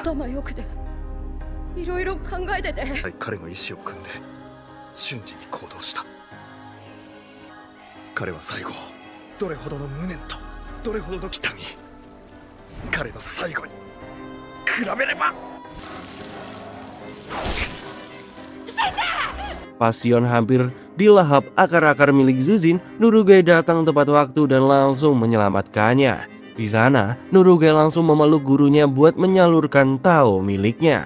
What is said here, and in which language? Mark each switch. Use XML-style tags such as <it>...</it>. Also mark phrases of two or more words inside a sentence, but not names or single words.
<ja>頭よくでいろいろ考えてて。彼の意志を組んで瞬時に行動した。彼は最後どれほどの無念とどれほどの痛み、彼の最後に比べれば。</ja> <id>Pas Sion hampir dilahap akar-akar milik Zujin, Nurugai datang tepat waktu dan langsung menyelamatkannya. Di sana, Nurugai langsung memeluk gurunya buat menyalurkan Tao miliknya.</id>